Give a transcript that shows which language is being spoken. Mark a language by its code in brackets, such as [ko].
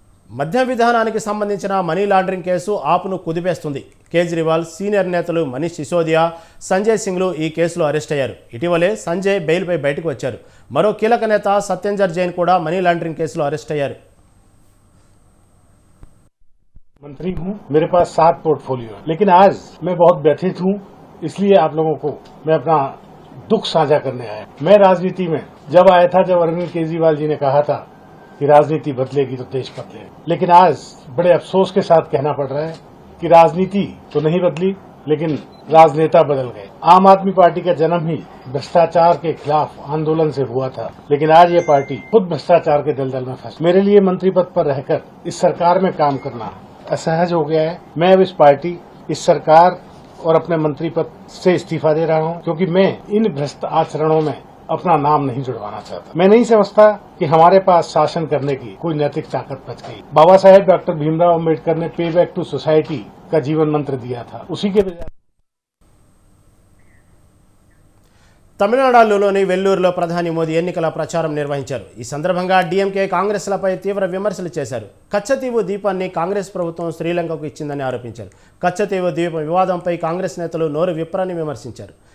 [te] మద్యం విధానానికి సంబంధించిన మనీ లాండరింగ్ కేసు ఆప్ను కుదిపేస్తుంది. కేజ్రీవాల్, సీనియర్ నేతలు మనీష్ సిసోదియా, సంజయ్ సింగ్లు ఈ కేసులో అరెస్ట్ అయ్యారు. ఇటీవలే సంజయ్ బెయిల్పై బయటకు వచ్చారు. మరో కీలక నేత సత్యంజర్ జైన్ కూడా మనీ లాండరింగ్ కేసులో అరెస్ట్ అయ్యారు. [hi] मंत्री हूँ, मेरे पास 7 पोर्टफोलियो है, लेकिन आज मैं बहुत व्यथित हूँ, इसलिए आप लोगों को मैं अपना दुख साझा करने आया। मैं राजनीति में जब आया था, जब अरविंद केजरीवाल जी ने कहा था कि राजनीति बदलेगी तो देश बदलेगा, लेकिन आज बड़े अफसोस के साथ कहना पड़ रहा है कि राजनीति तो नहीं बदली, लेकिन राजनेता बदल गए। आम आदमी पार्टी का जन्म ही भ्रष्टाचार के खिलाफ आंदोलन से हुआ था, लेकिन आज ये पार्टी खुद भ्रष्टाचार के दलदल में फंसी। मेरे लिए मंत्री पद पर रहकर इस सरकार में काम करना असहज हो गया है। मैं अब इस पार्टी, इस सरकार और अपने मंत्री पद से इस्तीफा दे रहा हूं, क्योंकि मैं इन भ्रष्ट आचरणों में अपना नाम नहीं जुड़वाना चाहता। मैं नहीं समझता कि हमारे पास शासन करने की कोई नैतिक ताकत बच गई। बाबा साहेब डॉक्टर भीमराव अम्बेडकर ने पे बैक टू सोसाइटी का जीवन मंत्र दिया था, उसी के बजाय [te] తమిళనాడులోని వెల్లూరులో ప్రధాని మోదీ ఎన్నికల ప్రచారం నిర్వహించారు. ఈ సందర్భంగా డీఎంకే కాంగ్రెస్లపై తీవ్ర విమర్శలు చేశారు. కచ్చతీవు ద్వీపాన్ని కాంగ్రెస్ ప్రభుత్వం శ్రీలంకకు ఇచ్చిందని ఆరోపించారు. కచ్చతీవు ద్వీప వివాదంపై కాంగ్రెస్ నేతలు నోరు విప్పరని విమర్శించారు.